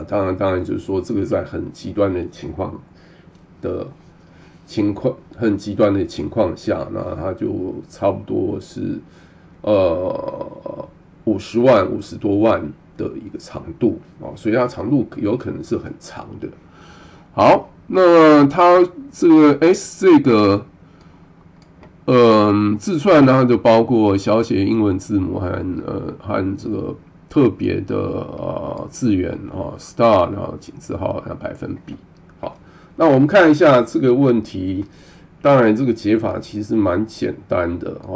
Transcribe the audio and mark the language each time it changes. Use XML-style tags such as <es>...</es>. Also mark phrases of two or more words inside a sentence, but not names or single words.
<zh>當然就是說這個在很極端的情況下，那它就差不多是50多萬的一個長度啊，所以它長度有可能是很長的。好，那它這個 S 這個字串呢，就包括小寫英文字母和這個特別的字元star， 然後井字號和百分比。好，那我們看一下這個問題。當然，這個解法其實蠻簡單的啊。</zh>